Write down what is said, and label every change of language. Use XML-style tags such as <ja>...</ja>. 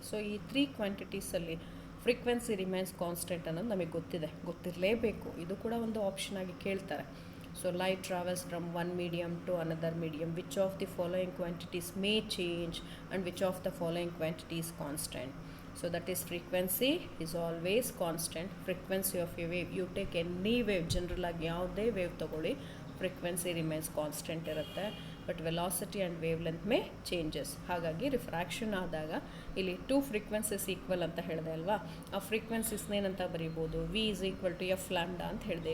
<kn>So ಈ 3 ಕ್ವಾಂಟಿಟೀಸಲ್ಲಿ frequency remains constant ಅನ್ನೋದು ನಮಗೆ ಗೊತ್ತಿರಲೇಬೇಕು. ಇದು ಕೂಡ ಒಂದು ಆಪ್ಷನ್ ಆಗಿ ಕೇಳ್ತಾರೆ.</kn> <en>So light travels from one medium to another medium, which of the following quantities may change and which of the following quantity is constant. So that is frequency is always constant. Frequency of a wave, you take any wave,</en> <kn>general ಆಗಿ ಯಾವುದೇ wave ತಗೊಳ್ಳಿ, frequency remains constant ಇರುತ್ತೆ. But velocity and wave length May changes. ಹಾಗಾಗಿ refraction ಆದಾಗ ಇಲ್ಲಿ 2 frequencies equal ಅಂತ ಹೇಳಿದೆ ಅಲ್ವಾ, ಆ ಫ್ರೀಕ್ವೆನ್ಸೀಸ್ನೇನಂತ ಬರೀಬೋದು, V is equal to F lambda ಅಂತ ಹೇಳಿದೆ.</kn>